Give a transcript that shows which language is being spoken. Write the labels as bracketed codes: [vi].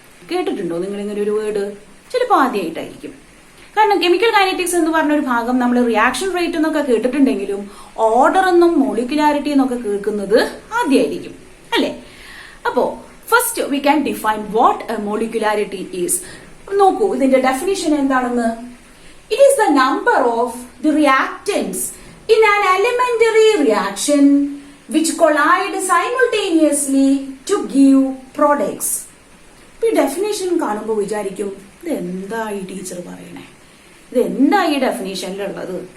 [ml] കേട്ടിട്ടുണ്ടോ നിങ്ങൾ ഇങ്ങനെ ഒരു വേർഡ്? ചിലപ്പോൾ ആദ്യമായിട്ടായിരിക്കും. കാരണം കെമിക്കൽ കൈനറ്റിക്സ് എന്ന് പറഞ്ഞ ഒരു ഭാഗം നമ്മൾ റിയാക്ഷൻ റേറ്റ് എന്നൊക്കെ കേട്ടിട്ടുണ്ടെങ്കിലും ഓർഡർ എന്നും മോളിക്യുലാരിറ്റി എന്നൊക്കെ കേൾക്കുന്നത് ആദ്യമായിരിക്കും, അല്ലെ? [en] അപ്പോ first we can define what a molecularity is. [ml] നോക്കൂ ഇതിന്റെ ഡെഫിനിഷൻ എന്താണെന്ന്. [en] It is the number of the reactants in an elementary reaction which collide simultaneously to give products. [ml] ഈ ഡെഫിനേഷൻ കാണുമ്പോൾ വിചാരിക്കും ഇത് എന്താ ഈ ടീച്ചർ പറയണേ, ഇത് എന്താ ഈ ഡെഫിനേഷനിലുള്ളത്?